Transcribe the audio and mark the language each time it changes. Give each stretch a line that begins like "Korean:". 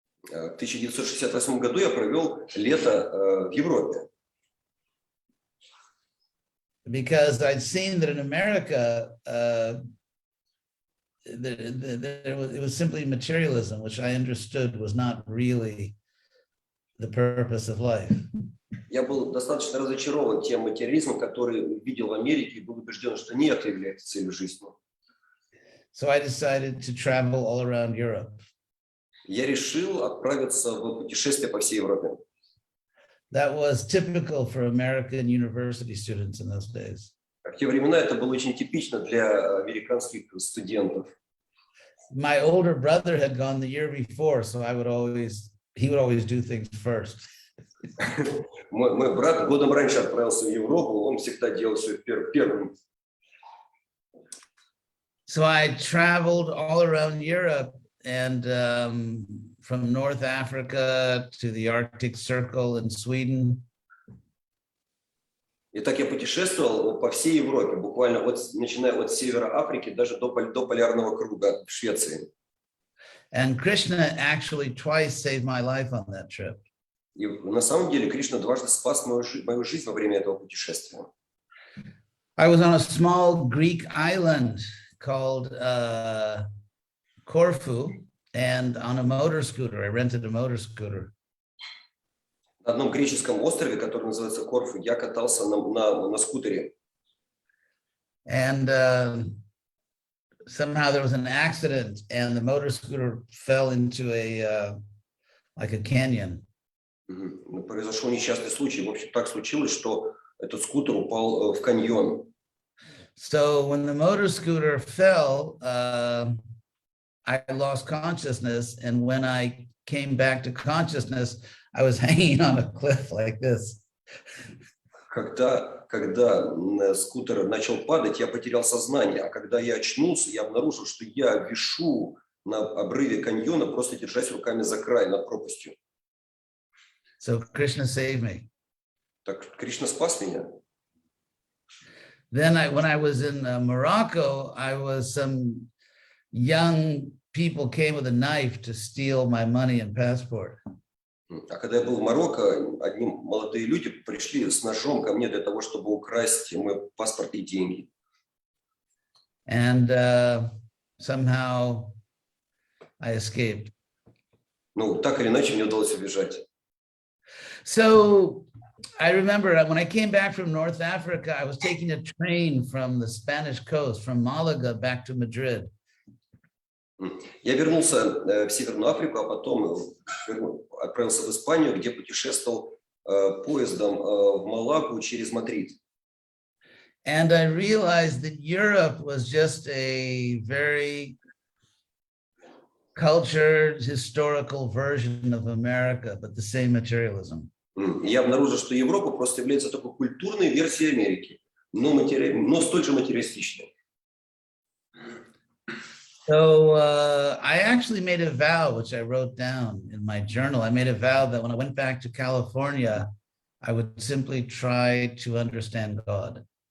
Russian: В 1968 году я провел лето в Европе.
English: Because I'd seen that in America, it was simply materialism, which I understood was not really the purpose of life.
Russian: Я был достаточно разочарован тем материализмом, который видел в Америке, и был убежден, что не это является целью жизни.
English: So I decided to travel all around Europe.
Russian: Я решил отправиться в путешествие по всей Европе.
English: That was typical for American university students in those days.
Russian: В те времена это было очень типично для американских студентов.
English: My older brother had gone the year before, so he would always do things first.
Russian: Мой брат годом раньше отправился в Европу, он всегда делал все первым.
English: So I traveled all around Europe and from North Africa to the Arctic Circle in Sweden.
Russian: Итак, я путешествовал по всей Европе, буквально начиная от севера Африки даже до полярного круга в Швеции.
English: And Krishna actually twice saved my life on that trip.
Russian: И на самом деле Кришна дважды спас мою жизнь во время этого путешествия.
English: I was on a small Greek island called Corfu, and on a motor scooter, I rented a motor scooter.
Russian: На одном греческом острове, который называется Корфу, я катался на скутере.
English: And somehow there was an accident, and the motor scooter fell into like a canyon.
Russian: Произошел несчастный случай. В общем, так случилось, что этот скутер упал в каньон.
English: So when the motor scooter fell, I lost consciousness, and when I came back to consciousness, I was hanging on a cliff like this.
Russian: Когда скутер начал падать, я потерял сознание, а когда я очнулся, я обнаружил, что я вишу на обрыве каньона, просто держась руками за край над пропастью.
English: So Krishna saved me.
Russian: Так Кришна спас меня.
English: Then when I was in Morocco, some young people came with a knife to steal my money and passport.
Russian: А когда я был в Марокко, одни молодые люди пришли с ножом ко мне для того, чтобы украсть мой паспорт и деньги.
English: And somehow I escaped.
Russian: Ну, так или иначе, мне удалось убежать.
English: So I remember when I came back from North Africa, I was taking a train from the Spanish coast, from Malaga back to Madrid.
Russian: Я вернулся в Северную Африку, а потом отправился в Испанию, где путешествовал поездом в Малагу через Мадрид.
English: And I realized that Europe was just a very cultured, historical version of America, but the same materialism.
Russian: Я обнаружил, что Европа просто является такой культурной версией Америки, но столь же материалистичной.
English: So I actually made a vow, which I wrote down in my journal. I made a vow that when I went back to California, I would simply try to understand God.